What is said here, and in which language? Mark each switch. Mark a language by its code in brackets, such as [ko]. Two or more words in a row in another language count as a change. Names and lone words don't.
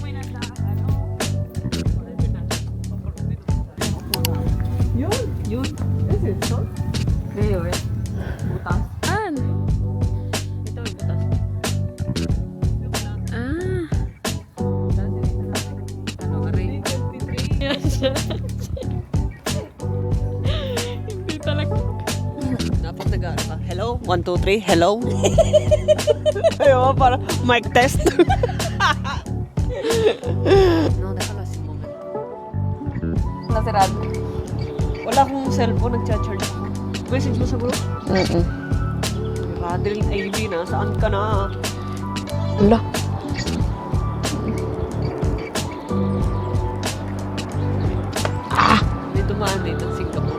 [tl] Yun. [en] Is it so? [tl] Ngayon. Butas. An? Ito may butas. Ah. Ano, aray? Yan siya. Hindi talaga. Dapat nag-ano ka. Hello? 1, 2, 3. Hello? Ayaw, para [en] mic test. [es] No, déjalo así un momento. [tl] Nasirado. Wala akong cellphone, nag-charge ako. Message mo sa group? Radeline Ivy, nasaan ka na? Wala. May dumaan dito sa Singapore.